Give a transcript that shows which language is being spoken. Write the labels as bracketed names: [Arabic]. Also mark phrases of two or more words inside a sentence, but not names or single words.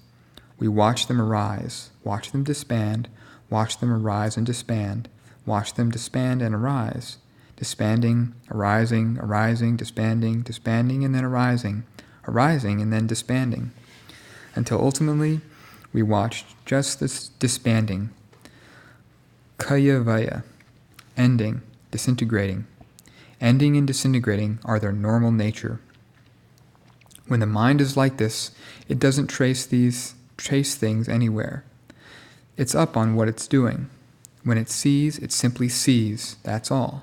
[English] We watch them arise, watch them disband, watch them arise and disband, watch them disband and arise, disbanding, arising, arising, disbanding, disbanding, and then arising, arising, and then disbanding, until ultimately we watch just this disbanding, [Pali] kaya vaya, [English] ending, disintegrating. Ending and disintegrating are their normal nature. When the mind is like this, it doesn't trace things anywhere. It's up on what it's doing. When it sees, it simply sees, that's all.